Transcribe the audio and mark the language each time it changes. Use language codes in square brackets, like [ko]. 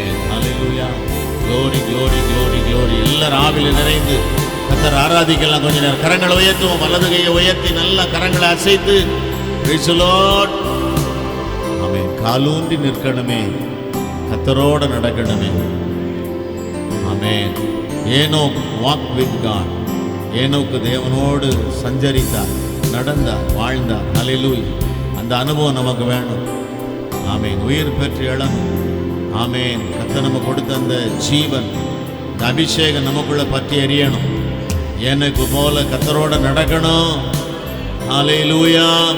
[ta] ஹல்லேலூயா. [en] glory glory glory glory. [ta] எல்லாரும் ஆவில நிறைந்து கர்த்தரை ஆராதிக்கலாம். கொஞ்ச நேரம் கரங்களை உயர்த்துவோம். வலது கையை உயர்த்தி நல்ல கரங்களை அசைத்து [en] praise the Lord. [ta] Amen. காலூன்றி நிற்கணுமே, கர்த்தரோட நடக்கணுமே. Amen. [en] Enoch walk with God. [ta] ஏனோக்கு தேவனோடு சஞ்சரித்தார், நடந்தார், வாழ்ந்தார். ஹல்லேலூயா. அந்த அனுபவம் நமக்கு வேணும். ஆமென். உயிர் பெற்று எழணும். ஆமென். கர்த்தர் நமக்கு கொடுத்த அந்த ஜீவன், இந்த அபிஷேகம் நமக்குள்ள பற்றி எரியணும். எனக்கு போல கர்த்தரோட நடக்கணும். ஹல்லேலூயா.